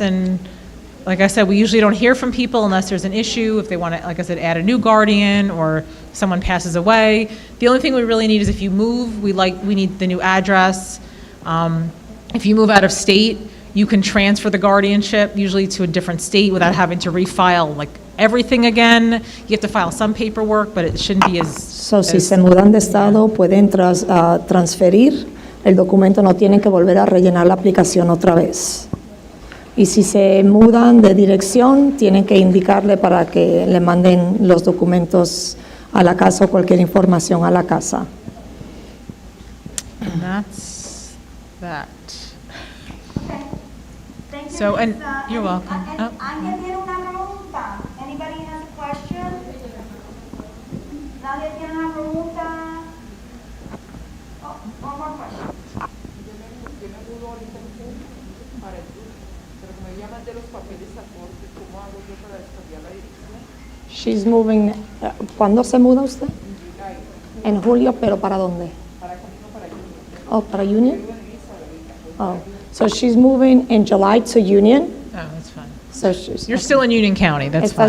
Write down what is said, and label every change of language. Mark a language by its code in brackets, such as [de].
[en] And like I said, we usually don't hear from people unless there's an issue, if they want to, like I said, add a new guardian or someone passes away. The only thing we really need is if you move, we need the new address. If you move out of state, you can transfer the guardianship, usually to a different state, without having to refile everything again. You have to file some paperwork, but it shouldn't be as... [es] So, si se mudan de estado, pueden transferir el documento, no tienen que volver a rellenar la aplicación otra vez. Y si se mudan de dirección, tienen que indicarle para que le manden los documentos a la casa o cualquier información a la casa. [en] And that's that. Okay. Thank you, So, and Lisa. you're welcome. Oh. [es] ¿Alguien tiene una pregunta? [en] Anybody has a question? [es] ¿Nadie tiene una pregunta? [en] Oh, one more question. [es] Yo me mudo ahorita en junio para el grupo, pero como ella mandé los papeles a corte, ¿cómo hago yo para cambiar la dirección? [en] She's moving. [es] ¿Cuándo se muda usted? En julio, pero ¿para dónde? Para camino para Union. Oh, para Union? Yo en Lisa ahorita. [en] Oh, so she's moving in July to Union. Oh, that's fine. So she's, You're still in Union County, that's fine.